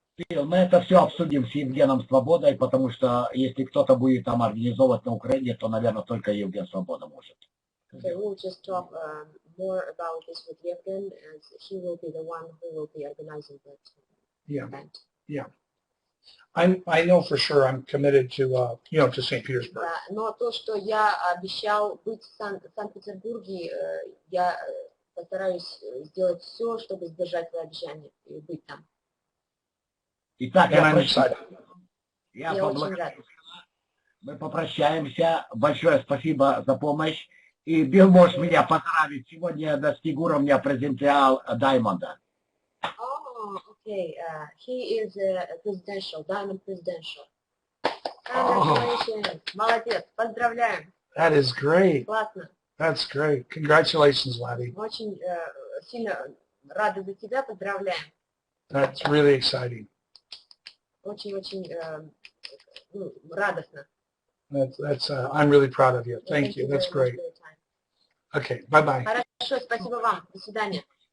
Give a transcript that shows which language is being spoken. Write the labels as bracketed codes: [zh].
[ru] Мы это все обсудим с Евгеном Свободой, потому что если кто-то будет там организовывать на Украине, то, наверное, только Евген Свобода может. [en] Okay, we'll just talk more about this with Yevgen, as he will be the one who will be organizing that event. Yeah. I know for sure I'm committed to to St. Petersburg. [ru] Да, но то, что я обещал быть в Санкт-Петербурге, я постараюсь сделать все, чтобы сдержать свое обещание и быть там. Итак, я очень рад. Мы попрощаемся. Большое спасибо за помощь. И Билл, можешь меня поздравить. Сегодня я достиг уровня презентиал Даймонда. [en] Oh, okay. He is a presidential, diamond presidential. Congratulations. [ru] Молодец. Поздравляем. [en] That is great. [ru] Классно. [en] That's great. Congratulations, Laddie. [ru] Очень сильно рады за тебя, поздравляем. [en] That's really exciting. [ru] Очень-очень радостно. [en] I'm really proud of you. Thank you. That's great. Okay, bye-bye. [ru] Хорошо, спасибо вам. До свидания.